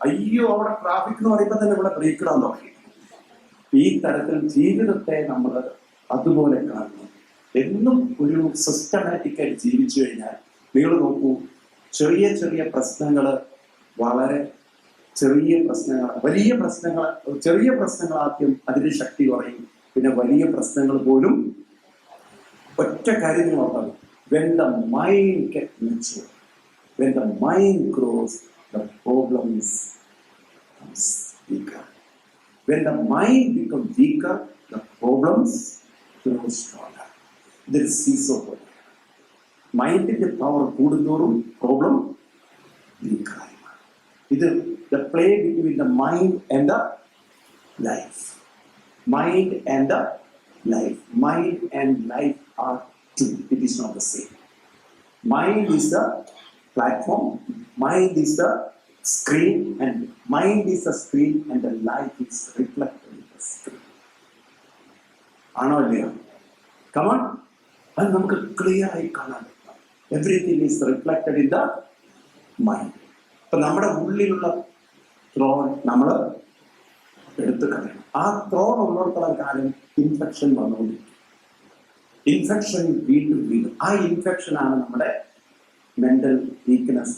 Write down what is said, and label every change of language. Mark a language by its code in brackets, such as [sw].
[ml] അയ്യോ, അവിടെ ട്രാഫിക് എന്ന് പറയുമ്പോൾ തന്നെ ഇവിടെ ബ്രേക്ക് ഇടാൻ തുടങ്ങി. ഈ തരത്തിൽ ജീവിതത്തെ നമ്മൾ അതുപോലെ കാണുന്നു. എന്നും ഒരു സിസ്റ്റമാറ്റിക്കായി ജീവിച്ചു കഴിഞ്ഞാൽ നിങ്ങൾ നോക്കൂ, ചെറിയ ചെറിയ പ്രശ്നങ്ങൾ, വളരെ ചെറിയ പ്രശ്നങ്ങൾ, വലിയ പ്രശ്നങ്ങൾ, ചെറിയ പ്രശ്നങ്ങൾ ആദ്യം അതിന്റെ ശക്തി കുറയും. പിന്നെ വലിയ പ്രശ്നങ്ങൾ പോലും ഒറ്റ കാര്യം ഓർക്കണം, [en] when the mind gets mature, when the mind grows, the problems becomes weaker. When the mind becomes weaker, the problems grow stronger. There is seesaw. [ml] മൈൻഡിന്റെ power കൂടുന്തോറും പ്രോബ്ലം വീക്കായി. [en] ഇത് the play between the mind and the life. Mind and the life. Mind and life are two. It is not the same. Mind is the platform. Mind is the screen, and mind is the screen, and the life is reflected in the screen. [ml] ആണോ അല്ലയോ? [en] Come on. [ml] അത് നമുക്ക് clear ആയി കാണാൻ പറ്റും. [en] Everything is reflected in the mind. [ml] അപ്പൊ നമ്മുടെ ഉള്ളിലുള്ള ത്രോൺ നമ്മൾ എടുത്തു കളയണം. ആ ത്രോൺ ഉള്ളിടത്തോളം കാലം ഇൻഫെക്ഷൻ വന്നുകൊണ്ടിരിക്കും. ഇൻഫെക്ഷൻ വീണ്ടും ആ ഇൻഫെക്ഷൻ ആണ് നമ്മുടെ മെന്റൽ വീക്ക്നെസ്.